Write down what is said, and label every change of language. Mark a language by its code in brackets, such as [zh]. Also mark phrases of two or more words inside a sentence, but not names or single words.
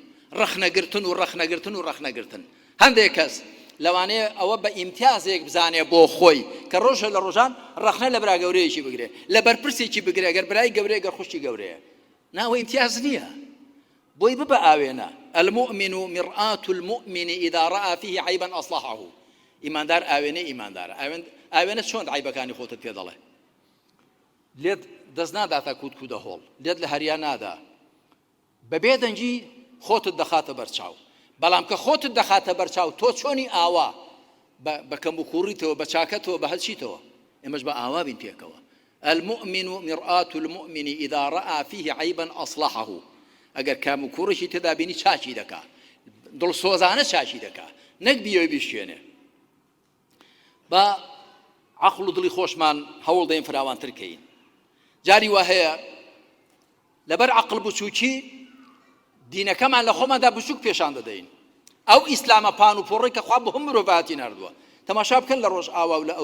[ckb] ڕەخنەگرتن و ڕەخنەگرتن و ڕەخنەگرتن هەندێک کەس لەوانەیە ئەوە بە ئیمتیازێک بزانێ بۆ خۆی کە ڕۆژە لە ڕۆژان ڕەخنە لە برا گەورەیەکی بگرێ لە بەرپرسێکی بگرێ گەر برای گەورەیە گەر خوشتی گەورەیە ناوە ئیمتیاز نییە بۆی ببە ئاوێنە [ar] المؤمن مرآة المؤمن إذا رأى فيه عيبا أصلحه [ckb] ئیماندار ئاوێنەی ئیماندارە ئاوێنە چۆن عیبەکانی خۆتت پێ دەڵێ لێت دەست ناداتە کووتکوودە هۆڵ لێت لە هەریان نادا بەبێ دەنگی خۆتت دەخاتە بەرچاو بەڵام کە خۆتت دەخاتە بەرچاو تۆ چۆنی ئاوا بە کەم و کوڕیتەوە بە چاکەتەوە بە هەرچیتەوە ئێمەش بە ئاوا بین پێکەوە [ar] المؤمن مرآة المؤمن إذا رأى فيه عيبا أصلحه [ckb] ئەگەر کام و کوڕێکی تێدا بینی چاچی دەکا دڵسۆزانە چاچی دەکا نەک بیەوەی بیشوێنێ بە عەقڵ و دڵی خۆشمان هەوڵ دەین فراوانتر کەین جاری وا هەیە لەبەر عەقڵ بچووکی دینەکەمان لە خۆماندا بچووک پێشان دەدەین ئەو ئیسلامە پان و پۆڕی کە خوا بە هەموو مرۆڤاتی ناردووە تەماشا بکەن لە ڕۆژ ئاوا و لە